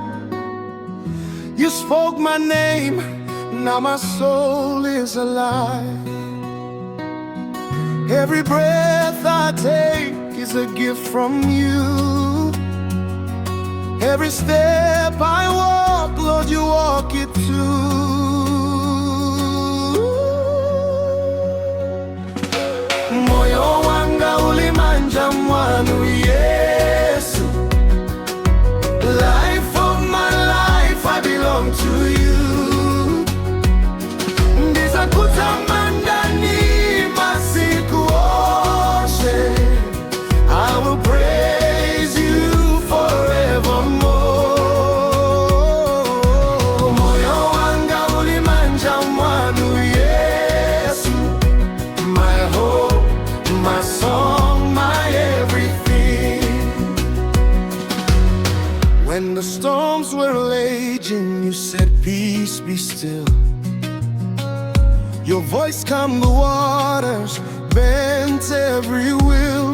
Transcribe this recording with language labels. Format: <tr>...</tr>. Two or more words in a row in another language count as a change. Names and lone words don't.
<en>You spoke my name, now my soul is alive. Every breath I take is a gift from you. Every step I walk, Lord, you walk it too.</en> <ny>Moyo wanga ulimanja Mwanu, Yesu.</ny> <en>Life of my life, I belong to you.</en> <ny>Ndiza kutamandani masiku oshe.</ny> <en>I will praise you forevermore.</en> <ny>Moyo wanga ulimanja Mwanu, Yesu.</ny> <en>My hope, my song, my everything. When the storms were raging, you said, peace, be still. Your voice calmed the waters, bent every will.</en>